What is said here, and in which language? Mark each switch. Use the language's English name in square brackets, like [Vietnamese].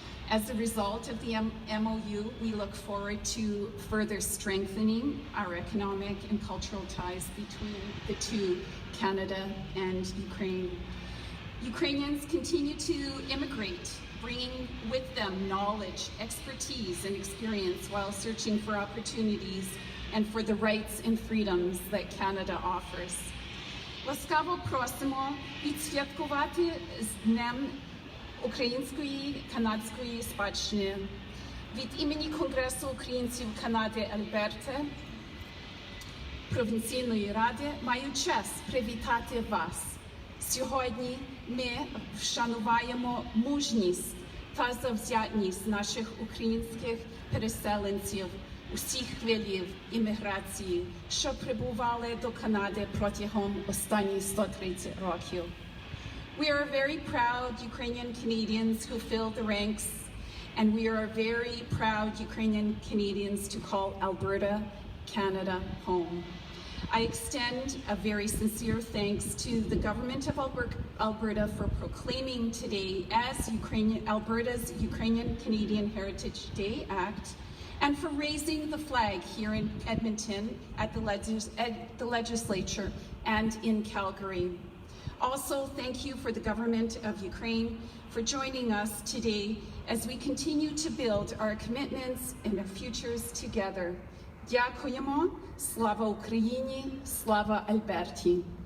[English] As a result of the MOU, we look forward to further strengthening our economic and cultural ties between the two, Canada and Ukraine. Ukrainians continue to immigrate, bringing with them knowledge, expertise, and experience while searching for opportunities and for the rights and freedoms that Canada offers. [Ukrainian] Ласкаво просимо відсвяткувати з Днем української канадської спадщини. Від імені Конгресу українців Канади Альберти, провінційної ради, маю честь привітати вас. Сьогодні ми вшануваємо мужність та завзятність наших українських переселенців усіх хвилів імміграції, що прибували до Канади протягом останніх 130 років. [English] We are very proud Ukrainian Canadians who fill the ranks, and we are very proud Ukrainian Canadians to call Alberta, Canada, home. I extend a very sincere thanks to the government of Alberta for proclaiming today as Alberta's Ukrainian-Canadian Heritage Day Act, and for raising the flag here in Edmonton at the Legislature and in Calgary. Also, thank you for the government of Ukraine for joining us today as we continue to build our commitments and our futures together. [Ukrainian] Дякуємо. Слава Україні, слава Альберті.